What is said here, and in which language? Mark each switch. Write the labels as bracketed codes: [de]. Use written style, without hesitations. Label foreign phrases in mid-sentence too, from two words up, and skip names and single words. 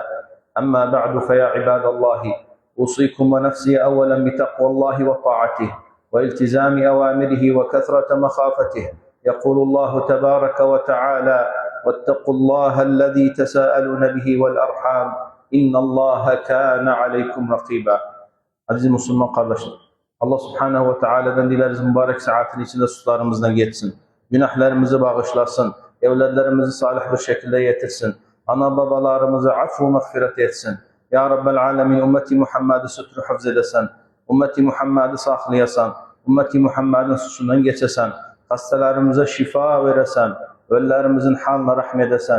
[ar] أما بعد، فيا عباد الله، أوصيكم ونفسي أولا بتقوى الله وطاعته والتزام أوامره وكثرة مخافته. يقول الله تبارك وتعالى: واتقوا الله الذي تساءلون به والأرحام إن الله كان عليكم رقيبا. [tr] Aziz Müslüman kardeşler, Allah [ar] سبحانه وتعالى'dan [tr] dileriz mübarek saatin içinde suçlarımızdan geçsin, günahlarımızı bağışlasın, evlatlarımızı salih bir şekilde yetirsin, ana babalarımızı affu mağfiret etsin. [ar] يا رب العالمين, [tr] ümmeti Muhammed'i sütru hafz edesin, ümmeti Muhammed'i saklayasan, ümmeti Muhammed'in suçundan geçesen, hastalarımıza şifa veresen, ölülerimizin haline rahmet edesen.